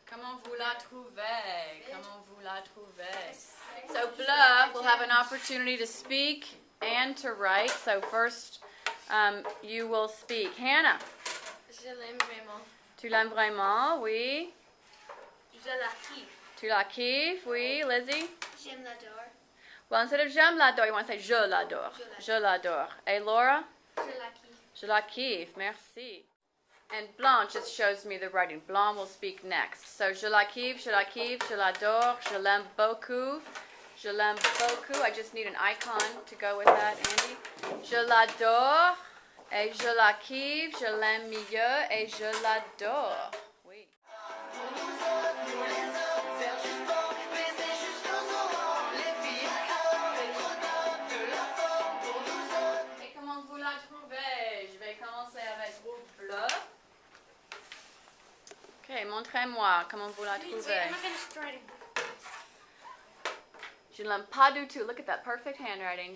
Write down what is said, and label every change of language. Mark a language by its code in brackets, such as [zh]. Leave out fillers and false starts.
[fr] Comment vous la trouvez? Comment vous la trouvez? [en] So Bleu will have an opportunity to speak and to write. So first, you will speak. Hannah. [fr] Je l'aime vraiment. Tu l'aimes vraiment? Oui. Je la kiffe. Tu la kiffes? Oui. Lizzie? J'aime l'adore. [en] Well, instead of [fr] j'aime l'adore, [en] you want to say [fr] je l'adore. Je l'adore. Et Laura? Je la kiffe. Je la kiffe. Merci. [en] And Blanc just shows me the writing. Blanc will speak next. [fr] So je la kiffe, je l'adore, je l'aime beaucoup. Je l'aime beaucoup. [en] I just need an icon to go with that, Andy. [fr] Je l'adore. Et je la kiffe, je l'aime mieux et je l'adore. Oui. Et comment vous la trouvez? Je vais commencer avec groupe bleu. Ok, montrez-moi comment vous la trouvez. [en] I'm not finished writing. [fr] Je ne l'aime pas du tout. [en] Look at that perfect handwriting.